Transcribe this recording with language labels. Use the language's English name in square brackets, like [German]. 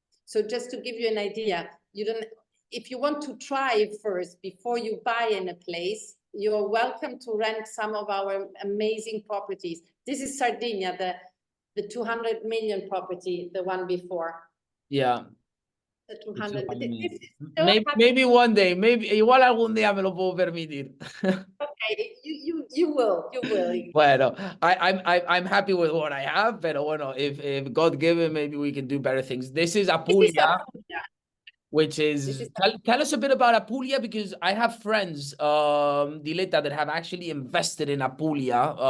[English] So just to give you an idea, if you want to try first before you buy in a place, you're welcome to rent some of our amazing properties. This is Sardinia, the 200 million property, the one before. Yeah. The 200 maybe one day, [Spanish] igual algún día me lo puedo permitir. [English] Okay, you will. Bueno, I'm happy with what I have, [Spanish] pero bueno, [English] if God given, maybe we can do better things. This is Apulia. which This is is tell us a bit about Apulia, because I have friends, Dileta, that have actually invested in Apulia.